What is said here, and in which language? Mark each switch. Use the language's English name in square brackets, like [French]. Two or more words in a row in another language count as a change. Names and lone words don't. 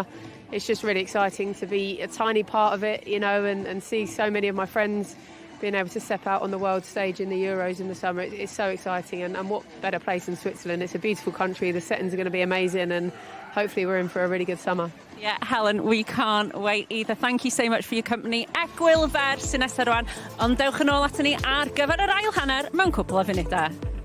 [English] It's just really exciting to be a tiny part of it, and see so many of my friends being able to step out on the world stage in the Euros in the summer. It's so exciting, and what better place than Switzerland? It's a beautiful country, the settings are going to be amazing, and hopefully we're in for a really good summer. Yeah, Helen, we can't wait either. Thank you so much for your company. [Welsh] Egwyl fer sy'n nesaf rwan, ond dewch yn ôl ato ni ar gyfer yr ail hanner mewn cwpl o funudau.